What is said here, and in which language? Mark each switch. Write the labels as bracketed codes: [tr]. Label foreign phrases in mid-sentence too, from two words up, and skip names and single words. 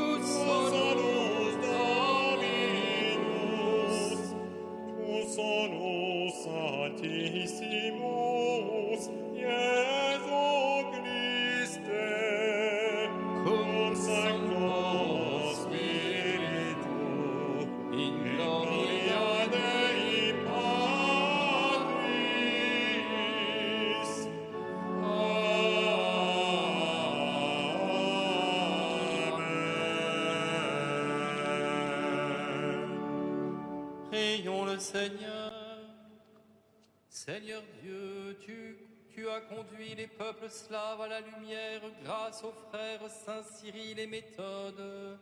[la] solus Dominus, tu solus Santissimus, Iesu Christe, cum Sancto Spiritu, in gloria Dei Patris. Amen. [fr] Prions le Seigneur. Seigneur Dieu, tu as conduit les peuples slaves à la lumière grâce aux frères Saint Cyril et Méthode.